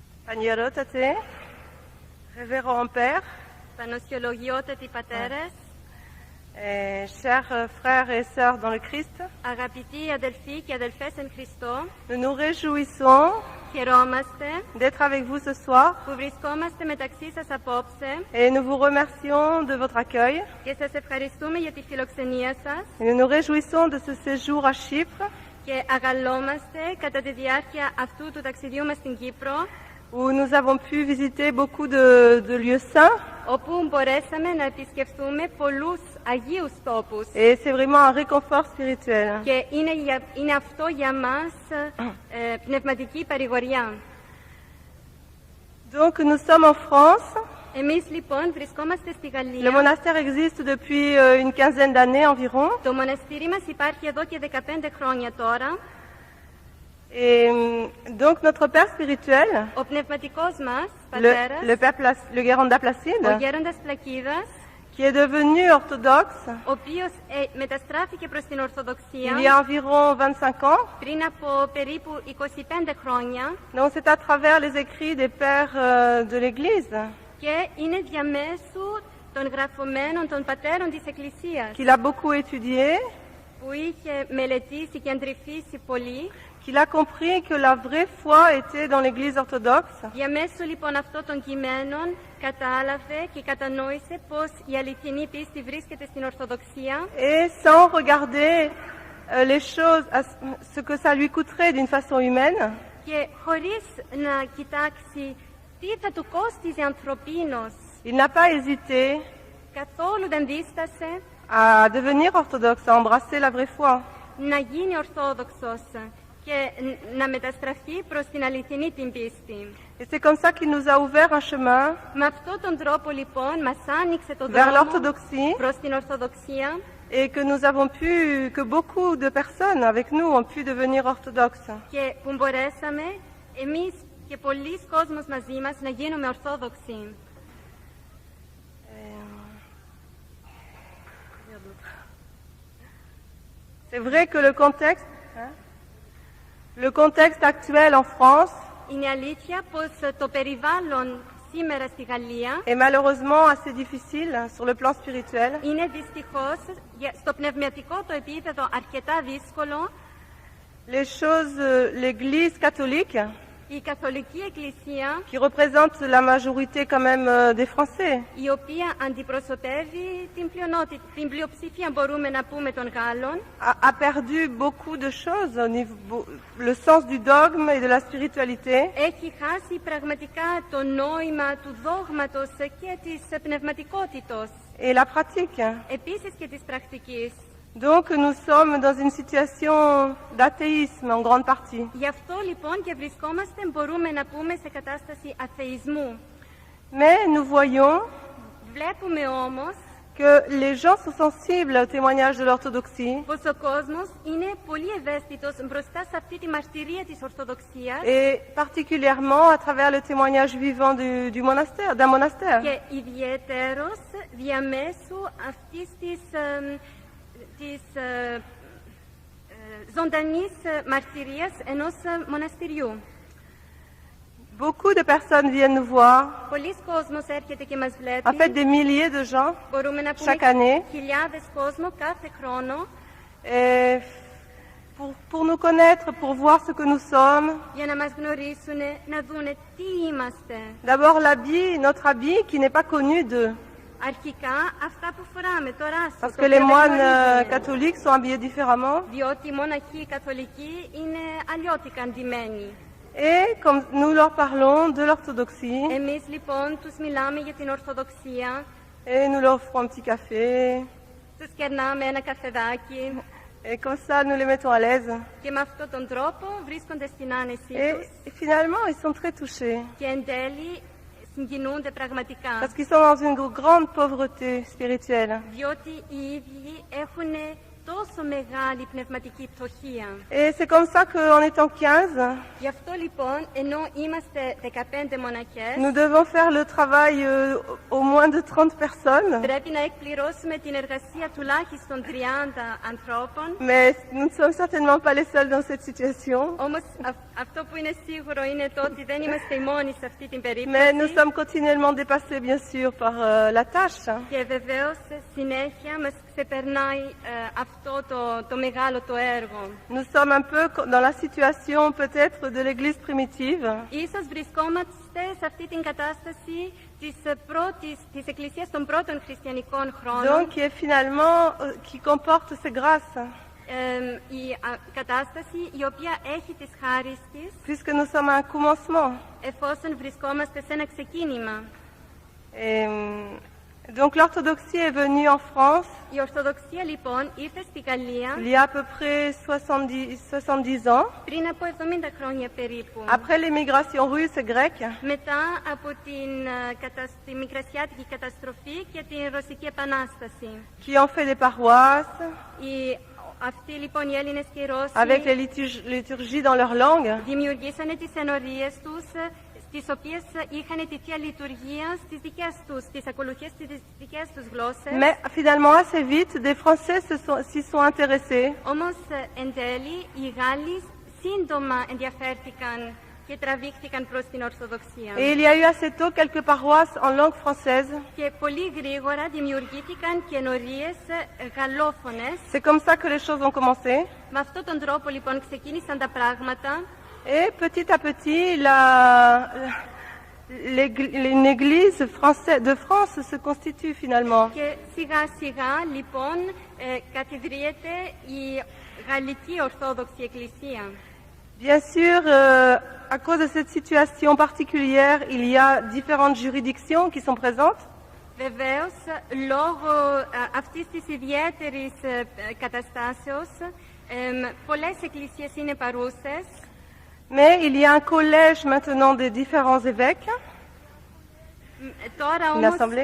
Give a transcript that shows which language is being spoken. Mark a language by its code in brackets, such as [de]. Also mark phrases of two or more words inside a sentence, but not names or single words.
[el] Πανιερότατε, [fr] révérend père, [el] Πανοσιολογιότατοι πατέρες, [fr] chers frères et sœurs dans le Christ, [el] αγαπητοί αδελφοί και αδελφές εν Χριστώ, [fr] nous nous réjouissons [el] χαιρόμαστε [fr] d'être avec vous ce soir [el] που βρισκόμαστε μεταξύ σας απόψε [fr] et nous vous remercions de votre accueil. [el] και σας ευχαριστούμε για τη φιλοξενία σας [fr] Et nous nous réjouissons de ce séjour à Chypre [el] και αγαλόμαστε κατά τη διάρκεια αυτού του ταξιδιού μας στην Κύπρο, [fr] où nous avons pu visiter beaucoup de lieux saints [el] όπου μπορέσαμε να επισκεφθούμε πολλούς αγίους τόπους. [fr] et c'est vraiment un réconfort spirituel. [el] Και είναι αυτό για μας πνευματική παρηγοριά. [fr] Donc nous sommes en France. [el] Εμείς λοιπόν βρισκόμαστε στη [fr] Le [el] Γαλλία. [fr] monastère existe depuis une quinzaine d'années environ. [el] Το μοναστήρι μας υπάρχει εδώ και 15 χρόνια τώρα. [fr] Et donc notre père spirituel, [el] Ο πνευματικός μας, [fr] le [el] πατέρας, [fr] le Guéranda [el] ο [fr] Placide, [el] γέροντας Πλακίδας, [fr] qui est devenu orthodoxe [el] ο οποίος μεταστράφηκε προς την Ορθοδοξία [fr] il y a environ 25 ans. [el] πριν από περίπου 25 χρόνια [fr] Donc c'est à travers les écrits des pères de l'Église [el] και είναι διαμέσου των γραφωμένων των πατέρων της Εκκλησίας [fr] qu'il a beaucoup étudié, [el] που είχε μελετήσει και αντρυφήσει πολύ. [fr] qu'il a compris que la vraie foi était dans l'Église orthodoxe [el] Διαμέσου λοιπόν αυτών των κειμένων κατάλαβε και κατανόησε πως η αληθινή πίστη βρίσκεται στην Ορθοδοξία [fr] et sans regarder les choses, ce que ça lui coûterait d'une façon humaine, [el] και χωρίς να κοιτάξει τι θα του κόστιζε ανθρωπίνως, [fr] il n'a pas hésité [el] καθόλου δεν δίστασε [fr] à devenir orthodoxe, à embrasser la vraie foi. [el] να γίνει Ορθόδοξος και να μεταστραφεί προς την αληθινή την πίστη. [fr] Et c'est comme ça qu'il nous a ouvert un chemin [el] Με αυτόν τον τρόπο λοιπόν μας άνοιξε το [fr] vers [el] δρόμο [fr] l'orthodoxie [el] προς την Ορθοδοξία [fr] et que nous avons pu, que beaucoup de personnes avec nous ont pu devenir orthodoxes. [el] και που μπορέσαμε εμείς και πολλοί κόσμος μαζί μας να γίνουμε Ορθόδοξοι. [fr] C'est vrai que le contexte actuel en France [el] Είναι αλήθεια πως το περιβάλλον σήμερα στη Γαλλία [fr] est malheureusement assez difficile sur le plan spirituel. [el] είναι δυστυχώς στο πνευματικό το επίπεδο αρκετά δύσκολο. [fr] Les choses, l'Église catholique, [el] Η Καθολική Εκκλησία, [fr] qui représente la majorité quand même des Français, [el] η οποία αντιπροσωπεύει την πλειοψηφία μπορούμε να πούμε των Γάλλων, [fr] a perdu beaucoup de choses au niveau, le sens du dogme et de la spiritualité. [el] έχει χάσει πραγματικά το νόημα του δόγματος και της πνευματικότητος, [fr] Et la pratique. [el] επίσης και της πρακτικής. [fr] Donc nous sommes dans une situation d'athéisme en grande partie. [el] Γι' αυτό λοιπόν και βρισκόμαστε, μπορούμε να πούμε, σε κατάσταση αθεϊσμού. [fr] Mais nous voyons [el] Βλέπουμε όμως [fr] que les gens sont sensibles au témoignage de l'orthodoxie [el] πως ο κόσμος είναι πολύ ευαίσθητος μπροστά σε αυτή τη μαρτυρία της Ορθοδοξίας [fr] et particulièrement à travers le témoignage vivant du monastère, d'un monastère. [el] και ιδιαιτέρως διαμέσου αυτής της ζωντανής μαρτυρίας ενός μοναστηριού. [fr] Beaucoup de personnes viennent nous voir, [el] Πολλοί κόσμος έρχεται και μας [fr] en [el] βλέπει. [fr] fait des milliers de gens [el] Μπορούμε να [fr] chaque [el] πούμε [fr] année, [el] χιλιάδες κόσμο κάθε χρόνο [fr] et pour nous connaître, pour voir ce que nous sommes. [el] για να μας γνωρίσουν, να δούνε τι είμαστε. [fr] D'abord l'habit, notre habit qui n'est pas connu d'eux, [el] Αρχικά αυτά που φοράμε, το ράσο, [fr] parce [el] το [fr] que [el] οποίο [fr] les [el] δεν [fr] moines [el] γνωρίζουμε. [fr] catholiques sont habillés différemment. [el] Διότι οι μοναχοί καθολικοί είναι αλλιώτικα αντιμένοι. [fr] Et comme nous leur parlons de l'orthodoxie, [el] Εμείς λοιπόν τους μιλάμε για την Ορθοδοξία, [fr] et nous leur offrons un petit café, [el] τους κερνάμε ένα καφεδάκι [fr] et comme ça nous les mettons à l'aise. [el] και με αυτόν τον τρόπο βρίσκονται στην άνεσή [fr] Et [el] τους [fr] finalement, ils sont très touchés, [el] και εν τέλει συγκινούνται πραγματικά. [fr] parce qu'ils sont dans une grande pauvreté spirituelle. [el] Διότι οι ίδιοι έχουν τόσο μεγάλη πνευματική πτωχία. [fr] Et c'est comme ça qu'en étant 15, [el] Γι' αυτό λοιπόν, ενώ είμαστε 15 μοναχές, [fr] nous devons faire le travail au moins de 30 personnes. [el] πρέπει να εκπληρώσουμε την εργασία τουλάχιστον 30 ανθρώπων. [fr] Mais nous ne sommes certainement pas les seuls dans cette situation. [el] Όμως αυτό που είναι σίγουρο είναι το ότι δεν είμαστε οι μόνοι σε αυτή την [fr] Mais nous [el] περίπτωση. [fr] sommes continuellement dépassés, bien sûr, par la tâche. [el] Και βεβαίως συνέχεια μας ξεπερνάει αυτό το μεγάλο το έργο. [fr] Nous sommes un peu dans la situation peut-être de l'Église primitive, [el] Ίσως βρισκόμαστε σε αυτή την κατάσταση της Εκκλησίας των πρώτων χριστιανικών χρόνων. [fr] donc qui est finalement, qui comporte ces grâces, [el] Η κατάσταση η οποία έχει τις χάρις της, [fr] puisque nous sommes à un commencement. [el] εφόσον βρισκόμαστε σε ένα ξεκίνημα. [fr] Et, donc l'orthodoxie est venue en France [el] Η Ορθοδοξία λοιπόν ήρθε στη Γαλλία [fr] il y a à peu près 70 ans, [el] πριν από 70 χρόνια περίπου. [fr] après l'émigration russe et grecque, [el] Μετά από τη Μικρασιάτικη καταστροφή και την Ρωσική Επανάσταση. [fr] qui ont fait des paroisses, [el] Αυτοί λοιπόν οι Έλληνες και οι Ρώσοι [fr] avec les liturgies dans leur langue. [el] δημιουργήσανε τις ενορίες τους, στις οποίες είχαν τη Θεία Λειτουργία στις δικές τους, τις ακολουθίες στις δικές τους γλώσσες. [fr] Mais finalement, assez vite, des Français s'y sont intéressés. [el] Όμως εν τέλει οι Γάλλοι σύντομα ενδιαφέρθηκαν και τραβήχθηκαν προς την Ορθοδοξία. [fr] Et il y a eu assez tôt quelques paroisses en langue française. [el] Και πολύ γρήγορα δημιουργήθηκαν και ενορίες γαλλόφωνες. [fr] C'est comme ça que les choses ont commencé. [el] Με αυτόν τον τρόπο λοιπόν ξεκίνησαν τα πράγματα. [fr] Et petit à petit, une église de France se constitue finalement. [el] Και σιγά σιγά λοιπόν καθιδρύεται η Γαλλική Ορθόδοξη Εκκλησία. [fr] Bien sûr, à cause de cette situation particulière, il y a différentes juridictions qui sont présentes. [el] Βεβαίως, λόγω αυτής της ιδιαίτερης καταστάσεως, πολλές εκκλησίες είναι παρούσες. [fr] Mais il y a un collège maintenant des différents évêques, [el] Τώρα [fr] une [el] όμως [fr] assemblée.